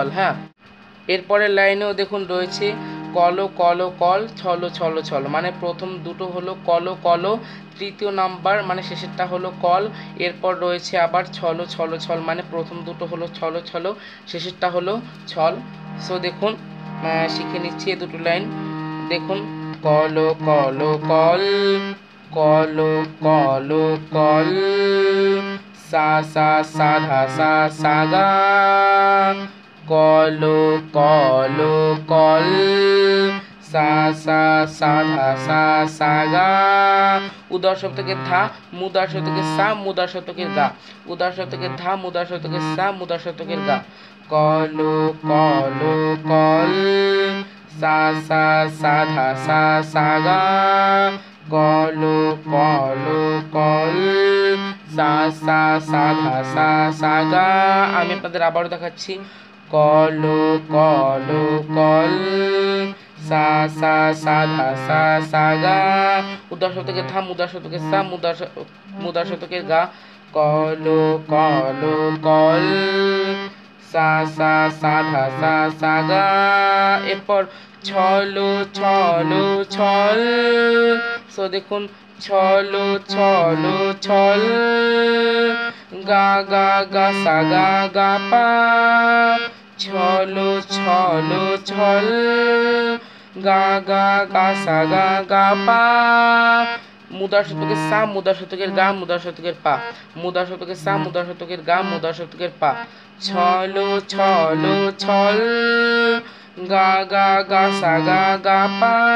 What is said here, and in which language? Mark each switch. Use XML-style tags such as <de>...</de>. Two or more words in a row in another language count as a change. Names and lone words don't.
<bn>হ্যাঁ, এরপরের লাইনেও দেখুন রয়েছে কলো কলো কল ছলো ছলো ছল, মানে প্রথম দুটো হলো কলো কলো, তৃতীয় নাম্বার মানে শেষেরটা হলো কল, এরপর রয়েছে আবার ছলো ছলো ছল, মানে প্রথম দুটো হলো ছলো ছলো, শেষেরটা হলো ছল। সো দেখুন শিখে নিচ্ছি এই দুটো লাইন। দেখুন কলো কলো কল, কলো কলো কল, সা সা সা ধা সা সা গা, কলো কলো কল, সা সা সা ধা সা সা গা, উদার শব্দকে ধা, মুদার শব্দকে সা, মুদার শব্দকে গা, উদার শব্দকে ধা, মুদার শব্দকে সা, মুদার শব্দকে গা, কলো কলো কল, সা সা সা ধা সা সা গা, কলো কলো কল, সা সা সা ধা সা সা গা। আমি আপনাদের আবারও দেখাচ্ছি, কলো কলো কল, সা সা সা ধা সা সা গা, উদার শব্দকে ধা, মুদার শব্দকে সা, মুদার শব্দকে গা, কলো কলো কল, সা সা সা ধা সা সা গা। এরপর ছলো ছলো ছল। সো দেখুন ছলো ছলো ছল, গা গা গা সা গা গা পা, ছলো ছলো ছল, গা গা গা সা গা গা পা, মুদার শতকের সা, মুদার শতকের গা, মুদার শতকের পা, মুদার শতকের সা, মুদার শতকের গা, মুদার শতকের পা, ছলো ছলো ছল, গা গা গা সা গা গা পা,</bn>